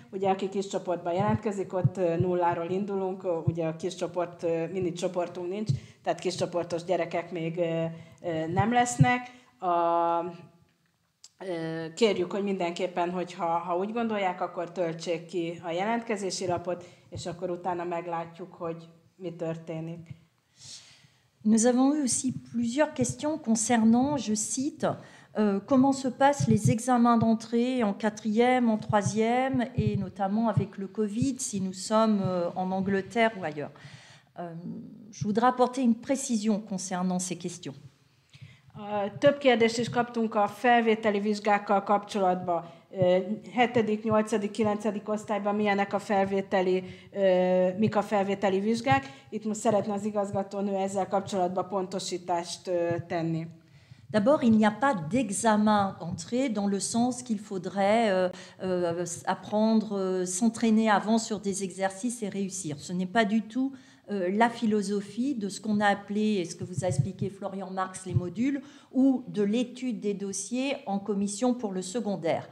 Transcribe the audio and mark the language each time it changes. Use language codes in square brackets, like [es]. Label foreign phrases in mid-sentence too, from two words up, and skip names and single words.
[hu] Ugye aki kis csoportban jelentkezik, ott nulláról indulunk, ugye a kis csoport, mini csoportunk nincs, tehát kis csoportos gyerekek még nem lesznek. Kérjük, hogy mindenképpen, hogyha úgy gondolják, akkor töltsék ki a jelentkezési lapot, és akkor utána meglátjuk, hogy mi történik. [fr] Nous avons eu aussi plusieurs questions concernant, je cite, comment se passent les examens d'entrée en 4e, en 3e, et notamment avec le Covid, si nous sommes en Angleterre ou ailleurs. Je voudrais apporter une précision concernant ces questions. [hu] Több kérdést is kaptunk a felvételi vizsgákkal kapcsolatban. 7., 8., 9. osztályban mik a felvételi vizsgák. Itt most szeretne az igazgatónő ezzel kapcsolatban pontosítást tenni. [fr] D'abord, il n'y a pas d'examen d'entrée dans le sens qu'il faudrait apprendre, s'entraîner avant sur des exercices et réussir. Ce n'est pas du tout la philosophie de ce qu'on a appelé, et ce que vous a expliqué Florian Marx, les modules, ou de l'étude des dossiers en commission pour le secondaire.